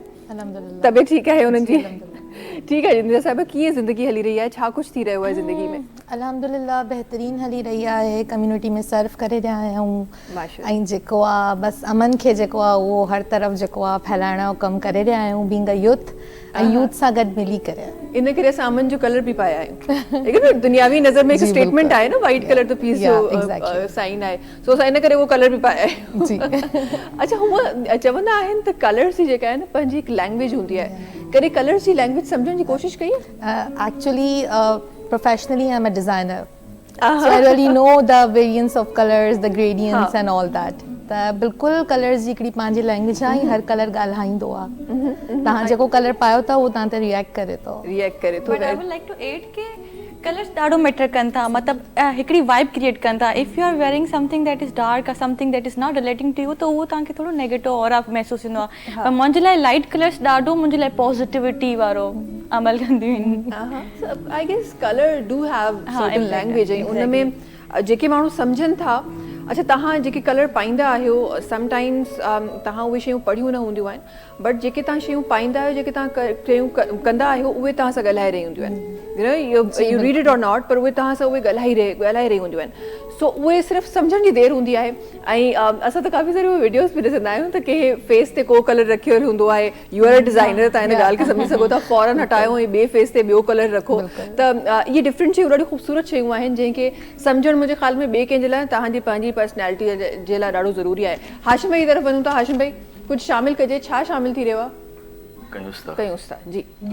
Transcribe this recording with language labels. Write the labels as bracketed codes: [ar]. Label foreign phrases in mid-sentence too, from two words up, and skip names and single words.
[sd] अल्हम्दुलिल्लाह। तबियत ठीकु आहे उन्हनि जी? ठीकु आहे। निदा साहिबा कीअं ज़िंदगी हली रही आहे, छा कुझु थी रहियो आहे ज़िंदगी में? अल्हम्दुलिल्लाह बहितरीन हली रही आहे, कम्युनिटी में सर्व करे रहिया आहियूं ऐं जेको आहे बसि अमन खे जेको आहे उहो हर तरफ़ जेको आहे फैलाइण जो कमु करे रहिया आहियूं, [en] being a youth [sd] ऐं यूथ सां गॾु मिली करे। इन करे असां अमन जो कलर बि पाया आहियूं, लेकिन दुनियावी नज़र में हिकु स्टेटमेंट आहे न, [en] white color [sd] त पीस जो साइन आहे, सो असां इन करे उहो कलर बि पाया आहियूं जी। अच्छा, हूअं चवंदा आहिनि त कलर्स जी जेका आहे न पंहिंजी हिकु लैंग्वेज हूंदी आहे, कॾहिं कलर्स जी लैंग्वेज सम्झण जी कोशिशि कई? [en] actually professionally I am a designer, so I really know the variance of colors, the gradients and all that. [sd] त बिल्कुलु कलर्स जी हिकिड़ी पंहिंजी लैंग्वेज आहे, हर कलर ॻाल्हाईंदो आहे। तव्हां जेको कलर पायो था उहो तव्हां ते रिएक्ट करे थो। [en] but I would like to add [sd] के कलर्स ॾाढो मैटर कनि था, मतिलबु हिकिड़ी [en] vibe create [sd] कनि था। [en] If you are wearing something that is dark, something that is not relating to you, [sd] त उहो तव्हांखे थोरो नेगेटिव और महसूसु थींदो आहे। पर मुंहिंजे लाइ [en] light colors [sd] ॾाढो मुंहिंजे लाइ पॉज़िटिविटी वारो अमल कंदियूं आहिनि। [en] I guess color do have certain language, [sd] ऐं उन में जेके माण्हू सम्झनि था। अच्छा, तव्हां जेके कलर पाईंदा आहियो, समटाइम्स तव्हां उहे शयूं पढ़ियूं न हूंदियूं आहिनि, बट जेके तव्हां शयूं पाईंदा आहियो, जेके तव्हां शयूं कंदा आहियो, उहे तव्हां सां ॻाल्हाए रही हूंदियूं आहिनि। [en] you read it or not, [sd] पर उहे तव्हां सां उहे ॻाल्हाए रही हूंदियूं आहिनि। सो उहे सिर्फ़ु सम्झण जी देरि हूंदी आहे। ऐं असां त काफ़ी सारी वीडियोस बि ॾिसंदा आहियूं त कंहिं फेस ते को कलर रखियल हूंदो आहे, [en] you are a designer, [sd] तव्हां हिन ॻाल्हि खे सम्झी सघो था, फौरन हटायो ऐं ॿिए फेस ते ॿियो कलर रखो। त इहे डिफरेंट शयूं ॾाढियूं ख़ूबसूरत शयूं आहिनि जंहिंखे सम्झणु मुंहिंजे ख़्याल में ॿिए कंहिंजे लाइ तव्हांजी पंहिंजी पर्सनैलिटी जे लाइ ॾाढो ज़रूरी आहे। हाशिम भाई जी तरफ़ वञूं था। हाशिम भाई, कुझु शामिल कजे, छा शामिल थी रहियो आहे? कयूंसि था जी।